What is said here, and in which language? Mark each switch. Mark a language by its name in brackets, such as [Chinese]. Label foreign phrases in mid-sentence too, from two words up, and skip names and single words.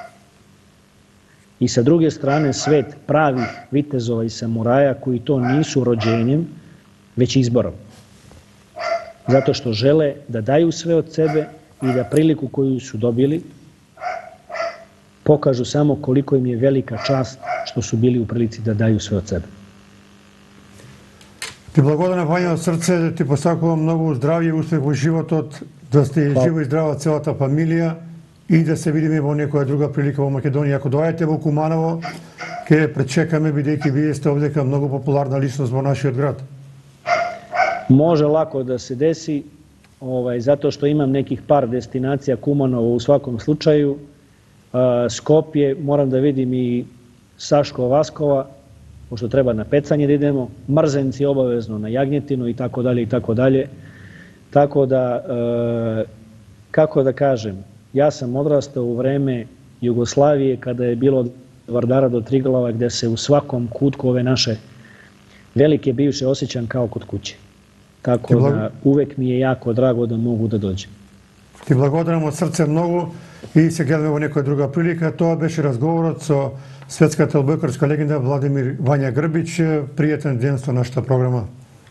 [Serbian] I sa druge strane svet pravih vitezova i samuraja koji to nisu rođenjem, već izborom. Zato što žele da daju sve od sebe i da priliku koju su dobili pokažu samo koliko im je velika čast što su bili u prilici da daju sve od sebe. [Macedonian] Ти благодарам, Вања, од срце, да ти посакувам многу здравје и успех во животот, да сте живо и здрава целата фамилија и да се видиме во некоја друга прилика во Македонија. Ако доаѓате во Куманово, ќе пречекаме, бидејќи вие сте овдека многу популарна личност во нашиот град. [Serbian] Može lako da se desi, zato što imam nekih par destinacija Kumanovo u svakom slučaju. Skopje, moram da vidim i Saško Vaskova, pošto treba na pecanje da idemo, Mrzenci obavezno na jagnjetinu i tako dalje i tako dalje. Tako da, kako da kažem, ja sam odrastao u vreme Jugoslavije kada je bilo od Vardara do Triglava gde se u svakom kutku ove naše velike bivše osjećam kao kod kuće. Tako da uvek mi je jako drago da mogu da dođem. [Macedonian] Ти благодарам од срце многу и се гледаме во некоја друга прилика. Тоа беше разговорот со светската одбојкарска легенда Владимир Вања Грбич. Пријатен ден со нашата програма.